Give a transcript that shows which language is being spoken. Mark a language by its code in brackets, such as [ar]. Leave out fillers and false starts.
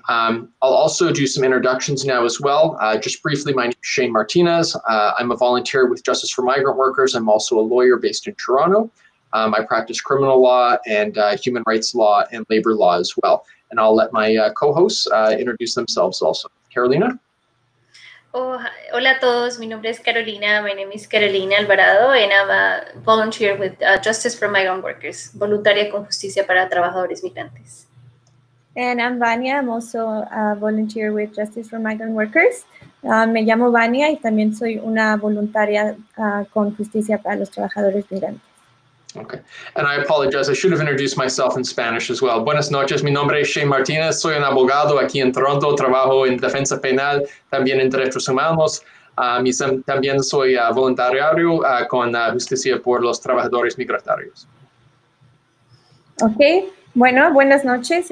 [en] I'll also do some introductions now as well. Just briefly, my name is Shane Martinez. I'm a volunteer with Justice for Migrant Workers. I'm also a lawyer based in Toronto. I practice criminal law and human rights law and labor law as well. And I'll let my co-hosts introduce themselves also. Carolina? [es] Oh, hola a todos, mi nombre es Carolina. [en] My name is Carolina Alvarado, and I'm a volunteer with Justice for Migrant Workers, [es] voluntaria con justicia para trabajadores migrantes. [en] And I'm Vania. I'm also a volunteer with Justice for Migrant Workers. [es] Me llamo Vania y también soy una voluntaria con justicia para los trabajadores migrantes. [en] Okay, and I apologize, I should have introduced myself in Spanish as well. [es] Buenas noches, mi nombre es Shane Martinez, soy un abogado aquí en Toronto, trabajo en defensa penal, también en derechos humanos, y también soy voluntario con Justicia por los Trabajadores Migrantes. Ok, bueno, buenas noches.